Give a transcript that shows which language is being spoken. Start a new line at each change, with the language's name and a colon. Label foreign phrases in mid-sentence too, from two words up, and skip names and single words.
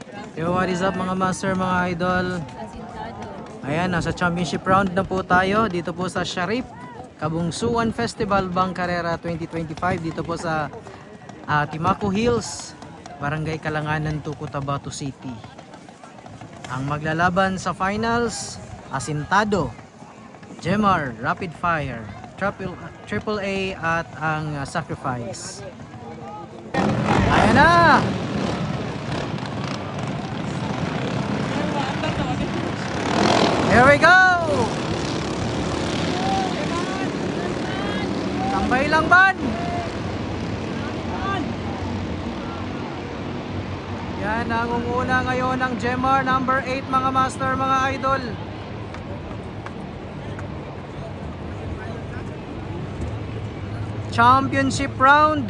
English: Yo, what is up
Filipino: mga master, mga idol? Ayan, nasa
English: championship round
Filipino: na po tayo dito po sa Sharif Kabungsuan Festival Bangkarera 2025 dito po sa Timaco Hills, Barangay Kalanganan, Cotabato City. Ang maglalaban sa finals, Asintado, Jemar, Rapid Fire, Triple A at ang Sacrifice. Ayan na!
English: Here we go!
Filipino: Tambay lang ban! Yan, nangunguna ngayon ng Jemar number 8 mga master, mga idol.
English: Championship round.